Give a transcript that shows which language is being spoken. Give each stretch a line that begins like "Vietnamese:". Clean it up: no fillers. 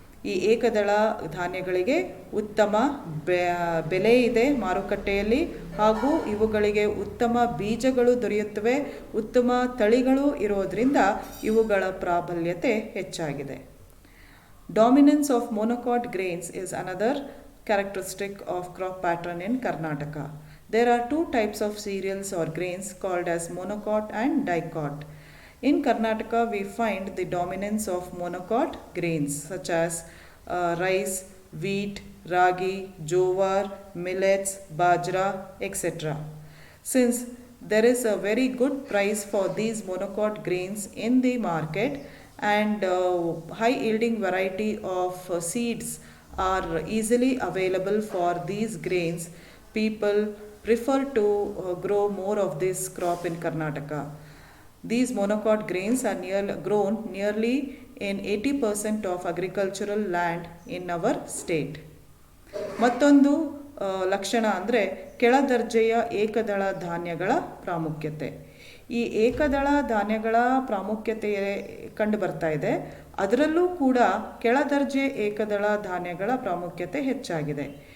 Kannada: ಈ ಏಕದಳ ಧಾನ್ಯಗಳಿಗೆ ಉತ್ತಮ ಬೆಲೆ ಇದೆ ಮಾರುಕಟ್ಟೆಯಲ್ಲಿ, ಹಾಗೂ ಇವುಗಳಿಗೆ ಉತ್ತಮ ಬೀಜಗಳು ದೊರೆಯುತ್ತವೆ, ಉತ್ತಮ ತಳಿಗಳು ಇರೋದರಿಂದ ಇವುಗಳ ಪ್ರಾಬಲ್ಯತೆ ಹೆಚ್ಚಾಗಿದೆ.
English: Dominance of monocot grains is another characteristic of crop pattern in Karnataka. There are 2 types of cereals or grains called as monocot and dicot. In Karnataka, we find the dominance of monocot grains such as rice, wheat, ragi, jowar, millets, bajra, etc. Since there is a very good price for these monocot grains in the market, and high yielding variety of seeds are easily available for these grains, people prefer to grow more of this crop in Karnataka. These monocot grains are grown nearly in 80% of agricultural land in our state.
Kannada: ಮತ್ತೊಂದು ಲಕ್ಷಣ ಅಂದರೆ ಕೆಳದರ್ಜೆಯ ಏಕದಳ ಧಾನ್ಯಗಳ ಪ್ರಾಮುಖ್ಯತೆ. ಈ ಏಕದಳ ಧಾನ್ಯಗಳ ಪ್ರಾಮುಖ್ಯತೆ ಕಂಡು ಬರ್ತಾ ಇದೆ. ಅದರಲ್ಲೂ ಕೂಡ ಕೆಳದರ್ಜೆ ಏಕದಳ ಧಾನ್ಯಗಳ ಪ್ರಾಮುಖ್ಯತೆ ಹೆಚ್ಚಾಗಿದೆ.